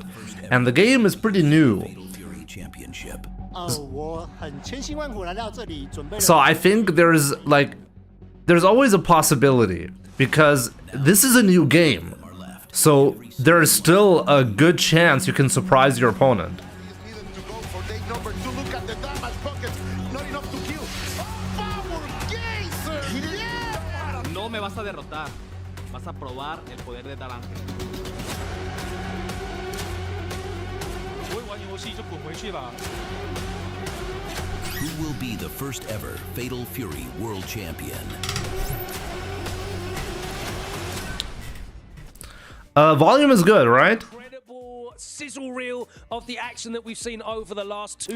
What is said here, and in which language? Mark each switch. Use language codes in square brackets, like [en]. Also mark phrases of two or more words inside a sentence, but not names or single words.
[en] And the game is pretty new. So I think there's always a possibility. Because this is a new game. So there's still a good chance you can surprise your opponent. [es] No me vas a derrotar, vas a probar el poder de talante. [zh] 不会玩游戏就滚回去吧。 [en] Who will be the first ever Fatal Fury World Champion? Volume is good, right? Sizzle reel of the action that we've seen over the last 2